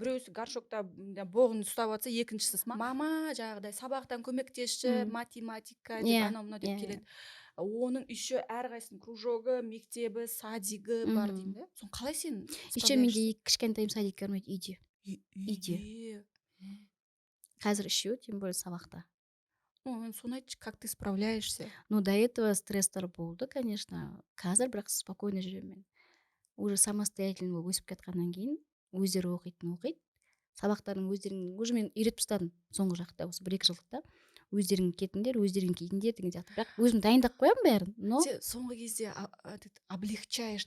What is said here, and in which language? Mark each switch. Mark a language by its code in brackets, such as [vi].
[kk] біреусі горшокта боғын ұстап жатса, екіншісі мама жаңағыдай сабақтан көмектесші, математика деп Иә, анау мынау деп иә, келеді. Оның еще әрқайсысының кружогы, мектебі, садигі бар деймін да. Соны қалай сен еще менде [ru] справляешься? [kk] кішкентайым садикке бармайды, үйде. Үйде. Қазір үшеуі, тем более сабақта. Соны айтшы, [ru] как ты справляешься? Ну, до этого [kk] стресстер болды, [ru] конечно. [kk] Қазір бірақ спокойно жүремін мен. [ru] Уже самостоятельно [kk] болып өсіп кеткеннен кейін өздері оқиды. Сабақтарын өздерің уже мен үйретіп тастадым соңғы жақта, осы 1-2 жылдықта. Өздерің кетіңдер, өздерің киіңдер деген сияқты. Бірақ өзім дайындап қоямын бәрін, но Сен соңғы кезде облегчаешь,